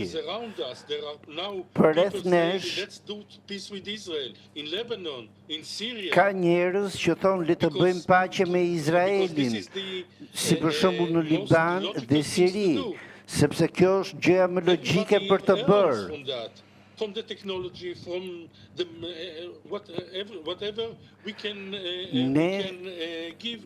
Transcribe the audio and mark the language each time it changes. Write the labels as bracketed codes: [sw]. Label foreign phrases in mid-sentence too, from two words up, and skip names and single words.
[sq] Përreth nesh, ka njerëz që thonë le të bëjmë paqe me Izraelin, si për shembull në Liban dhe Siri, sepse kjo është gjëja më logjike për të bërë. [en] From the technology, from the whatever we can give